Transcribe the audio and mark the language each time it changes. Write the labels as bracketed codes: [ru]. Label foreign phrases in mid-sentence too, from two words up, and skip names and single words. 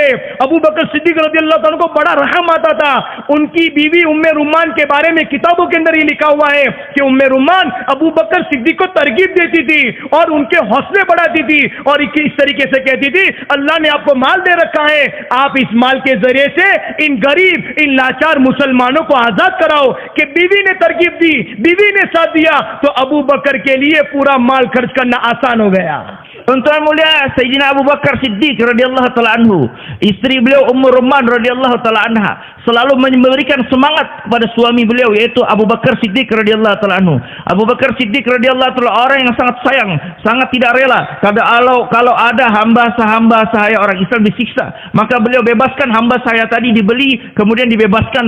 [hi] अबू बकर सिद्दीक [ar] رضي الله تعالى [hi] को बड़ा रहम आता था। उनकी बीवी उम्मे रुमान के बारे में किताबों के अंदर ये लिखा हुआ है कि उम्मे रुमान अबू बकर सिद्दीक को तरगीब देती थी और उनके हौसले बढ़ाती थी और इस तरीके से कहती थी, अल्लाह ने आपको माल दे रखा है, आप इस माल के जरिए से इन गरीब, इन लाचार मुसलमानों को आजाद कराओ। कि बीवी ने तरकीब दी, बीवी ने साथ दिया, तो अबू बकर के लिए पूरा माल खर्च करना आसान हो गया। [id] Tuan-tuan mulia, Sayyidina Abu Bakar Siddiq [ar] رضي الله تعالى عنه, [id] istri beliau Ummu Rumman [ar] رضي الله تعالى عنها, [id] selalu memberikan semangat kepada suami beliau, yaitu Abu Bakar Siddiq [ar] رضي الله تعالى عنه. [id] Abu Bakar Siddiq [ar] رضي الله تعالى [id] orang yang sangat sayang, sangat tidak rela kalau ada hamba saya orang Islam disiksa, maka beliau bebaskan hamba saya tadi, dibeli kemudian dibebaskan.